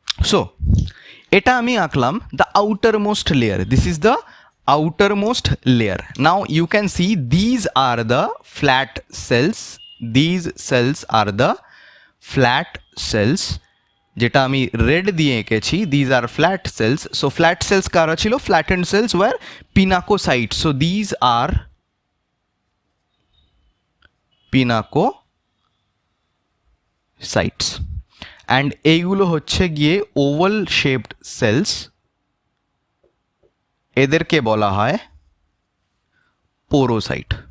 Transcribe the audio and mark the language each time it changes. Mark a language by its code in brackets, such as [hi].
[en] so [bn] এটা আমি আঁকলাম [en] The outer most layer, this is the outermost layer. Now you can see these are the flat cells, these cells are the flat cells, [bn] যেটা আমি red দিয়ে এঁকেছি, [en] these are flat cells. So flat cells [bn] কারা ছিল? [en] flattened cells were pinacocytes. So these are pinacocytes and [bn] এইগুলো হচ্ছে গিয়ে oval shaped sales, এদেরকে বলা হয় পোরোসাইট।